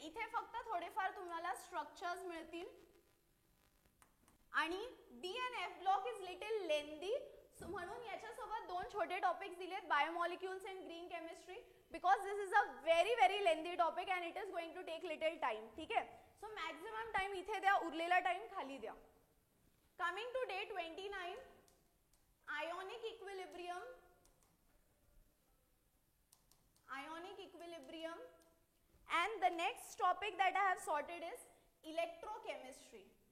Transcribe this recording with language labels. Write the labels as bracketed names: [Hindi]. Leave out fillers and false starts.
[Marathi] इथे फक्त थोडेफार तुम्हाला स्ट्रक्चर्स मिळतील [English] आणि DNF block is little lengthy, [Marathi] म्हणून याच्यासोबत दोन छोटे टॉपिक्स दिलेत, [English] Biomolecules and green chemistry, because this is a very lengthy topic and it is going to take little time, ठीक आहे. [Marathi] सो मॅक्झिमम टाइम इथे द्या, उरलेला टाइम खाली द्या. [English] Coming to day 29, ionic equilibrium. Ionic equilibrium, and the next topic that I have sorted is electrochemistry.